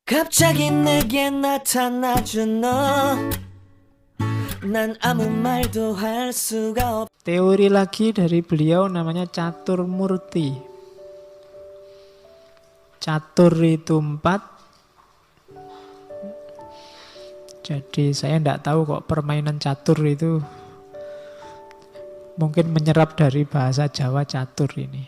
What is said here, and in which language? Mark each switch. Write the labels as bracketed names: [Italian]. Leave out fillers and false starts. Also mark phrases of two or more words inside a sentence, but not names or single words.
[Korean] 갑자기 내게 나타나준 너. 난 아무 말도 할 수가 없. [Indonesian] Teori lagi dari beliau namanya Catur Murti. Catur itu 4. Jadi saya tidak tahu kok permainan catur itu mungkin menyerap dari bahasa Jawa catur ini.